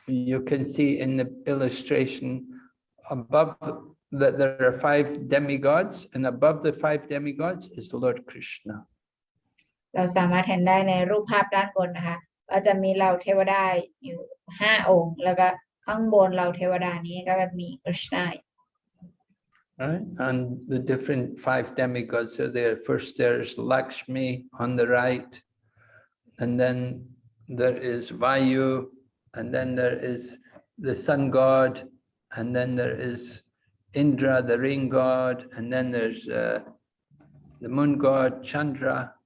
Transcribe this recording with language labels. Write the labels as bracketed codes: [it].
[en] You can see in the illustration above that there are 5 demigods, and above the 5 demigods is Lord Krishna. [th] เราสามารถเห็นได้ในรูปภาพด้านบนนะคะก็จะมีเหล่าเทวดาอยู่5 องค์แล้วก็ข้างบนเหล่าเทวดานี้ก็จะมีคริชนา [en] Right? And the different 5 demigods are there. First there's Lakshmi on the right, and then there is Vayu, and then there is the sun god, and then there is Indra, the rain god, and then there's the moon god, Chandra.